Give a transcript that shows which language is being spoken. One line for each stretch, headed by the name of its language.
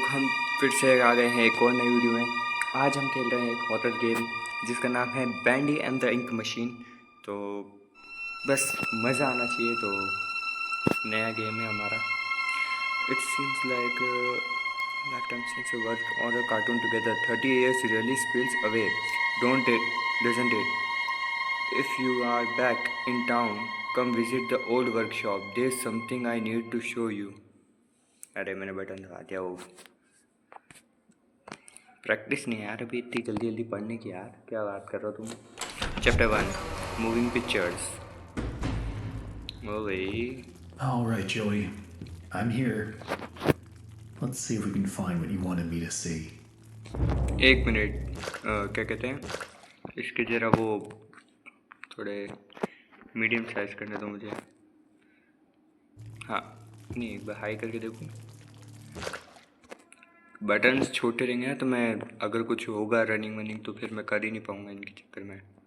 Hindi: हम फिर से आ गए हैं एक और नई वीडियो में। आज हम खेल रहे हैं एक हॉरर गेम जिसका नाम है bandy and the ink machine. तो बस मज़ा आना चाहिए। तो नया गेम है हमारा।
English: It seems like life time since work on a cartoon together 30 years really spills away, don't it, doesn't it? If you are back in town, come visit the old workshop. There's something I need to show you.
Hindi: अरे मैंने button दबा दिया। वो practice नहीं है यार अभी इतनी जल्दी जल्दी पढ़ने की। यार क्या बात कर रहे हो तुम। Chapter 1 moving pictures. ओ भाई।
English: All right, Joey. I'm here. Let's see if we can find what you wanted me to see.
Hindi: एक मिनट। क्या कहते हैं इसके ज़रा वो थोड़े मीडियम साइज करने दो मुझे। हाँ नहीं, एक बार हाई करके देखूँ। बटन्स छोटे रहेंगे ना तो मैं अगर कुछ होगा रनिंग वनिंग तो फिर मैं कर ही नहीं पाऊँगा इनके चक्कर में।